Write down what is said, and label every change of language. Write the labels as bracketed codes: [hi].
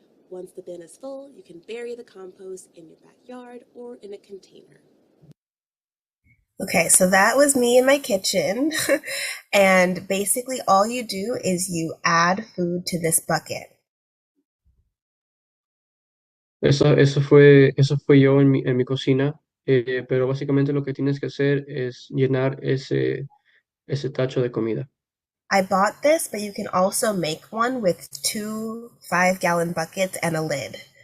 [en] Once the bin is full, you can bury the compost in your backyard or in a container. Okay, so that was me in my kitchen. And basically all you do is you add food to this bucket. [es] Eso fue yo en mi cocina, pero básicamente lo que tienes que hacer es llenar ese tacho de comida. [en] I bought this, but you can also make one with 2 5-gallon buckets and a lid.